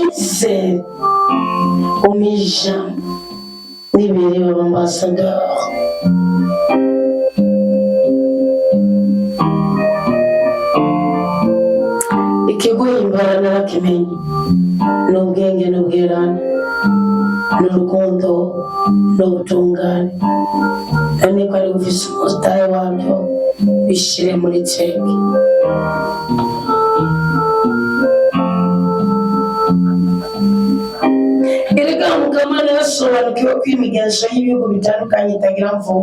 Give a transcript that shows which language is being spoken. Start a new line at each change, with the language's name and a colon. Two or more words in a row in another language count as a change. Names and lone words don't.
Rundi: Unyizere, umpe ijambo
French: Libérez l'ambassadeur.
Rundi: Ikiguhimbara narakimenye n'ubwenge n'ubwirane n'urukundo n'ubutungane, kandi ko ari ufise umutahe wabyo bishire muri ceke. Erega Mukamana yasobanukiwe ko imigenzo y'ibihugu bitandukanye itagira mvugo.